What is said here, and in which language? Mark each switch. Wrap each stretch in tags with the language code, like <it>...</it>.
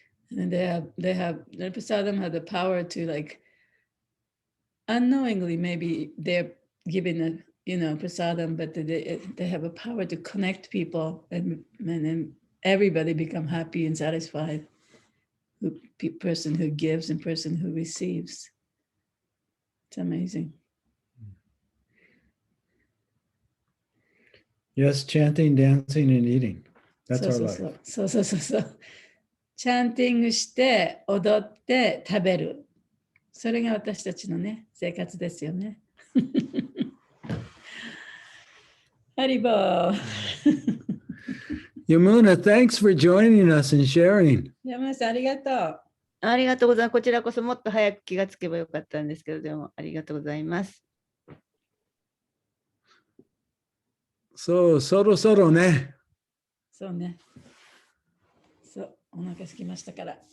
<en>And the prasadam have the power to like unknowingly maybe they're giving a prasadam, but they have a power to connect people and then everybody become happy and satisfied. Person who gives and person who receives. It's amazing. Yes, chanting, dancing, and eating. That's our life.</en> <ja>そう。チャンティングして、踊って、食べる。それが私たちのね、生活ですよね。ハリボー。</ja> <en>Yamuna, thanks for joining us and sharing.</en> <ja>山田さん、ありがとう。ありがとうございます。こちらこそもっと早く気がつけばよかったんですけど、でもありがとうございます。そろそろね。そうね。そう、お腹空きましたから。</ja>